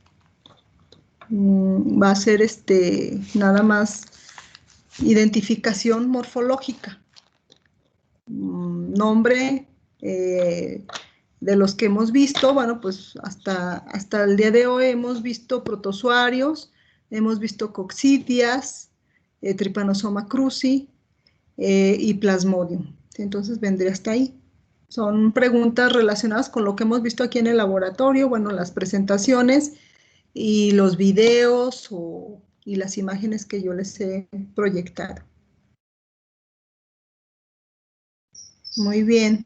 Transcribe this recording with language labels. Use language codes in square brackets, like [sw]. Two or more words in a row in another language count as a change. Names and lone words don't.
[es] Va a ser nada más identificación morfológica, nombre de los que hemos visto. Bueno, pues hasta el día de hoy hemos visto protozoarios, hemos visto coccidias, Trypanosoma cruzi y Plasmodium. Entonces vendría hasta ahí. Son preguntas relacionadas con lo que hemos visto aquí en el laboratorio, bueno, las presentaciones y los videos y las imágenes que yo les he proyectado. Muy bien.